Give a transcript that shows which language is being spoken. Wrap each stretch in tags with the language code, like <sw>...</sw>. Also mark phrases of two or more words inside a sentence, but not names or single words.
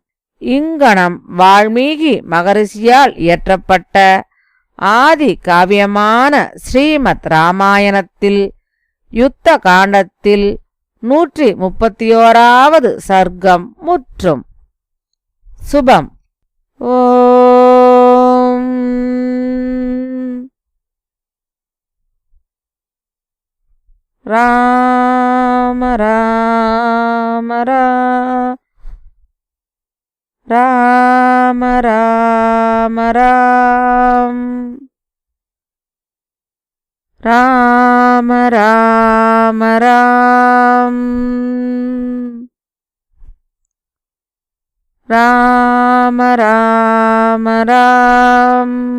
<ta>இங்கனம் வால்மீகி மகரிஷியால் இயற்றப்பட்ட ஆதி காவியமான ஸ்ரீமத் ராமாயணத்தில் யுத்த காண்டத்தில் 131வது சர்க்கம் முற்றும். சுபம். ஓம் ராம ராம ராம ராம ராம் ராம ராம ராம் ராம ராம ராம்.</ta>